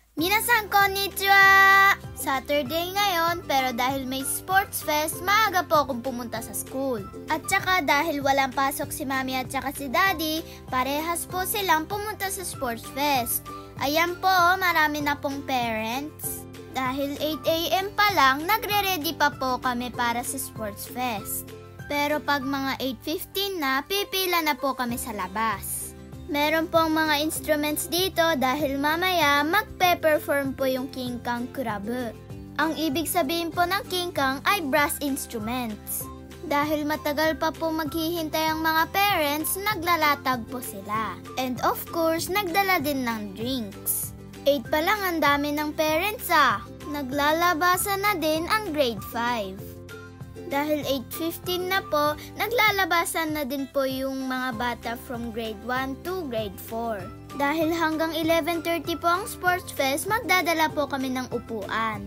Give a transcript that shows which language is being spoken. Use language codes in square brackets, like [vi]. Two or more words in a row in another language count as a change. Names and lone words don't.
[ja] 皆さんこんにちは! [tl] Saturday ngayon, pero dahil may [en] sports fest, [tl] maaga po akong pumunta sa school. At saka dahil walang pasok si mami at saka si daddy, parehas po silang pumunta sa [en] sports fest. [tl] Ayan po, marami na pong parents. Dahil 8 AM pa lang, nagre-ready pa po kami para sa [en] sports fest. [tl] Pero pag mga 8:15 na, pipila na po kami sa labas. Meron pong mga instruments dito dahil mamaya magpe-perform po yung King Kong Kurabu. Ang ibig sabihin po ng King Kong ay [en] brass instruments. [tl] Dahil matagal pa po maghihintay ang mga parents, naglalatag po sila. [en] And of course, [tl] nagdala din ng drinks. 8 pa lang ang dami ng parents Naglalabasan na din ang grade 5. Dahil 8:15 na po, naglalabasan na din po yung mga bata [en] from grade 1 to grade 4. [tl] Dahil hanggang 11:30 po ang [en] sports fest, [tl] magdadala po kami ng upuan.